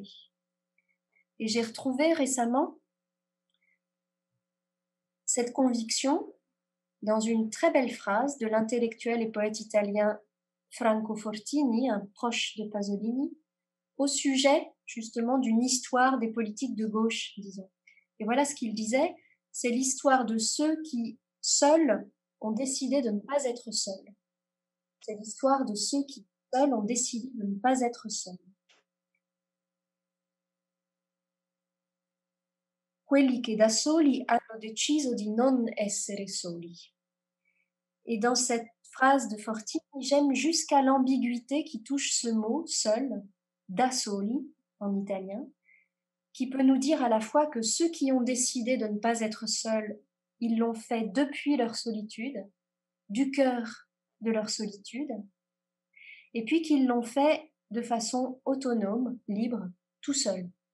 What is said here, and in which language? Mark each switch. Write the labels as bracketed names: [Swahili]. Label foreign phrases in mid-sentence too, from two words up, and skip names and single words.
[French] Et j'ai retrouvé récemment cette conviction dans une très belle phrase de l'intellectuel et poète italien Franco Fortini, un proche de Pasolini, au sujet justement d'une histoire des politiques de gauche, disons. Et voilà ce qu'il disait, c'est l'histoire de ceux qui, seuls, ont décidé de ne pas être seuls. C'est l'histoire de ceux qui, seuls, ont décidé de ne pas être seuls. [Italian] Quelli che da soli hanno deciso di non essere soli. [French] Et dans cette phrase de Fortini, j'aime jusqu'à l'ambiguïté qui touche ce mot, seul, [Italian] da soli, [French] en italien, qui peut nous dire à la fois que ceux qui ont décidé de ne pas être seuls, ils l'ont fait depuis leur solitude, du cœur de leur solitude, et puis qu'ils l'ont fait de façon autonome, libre, tout seul.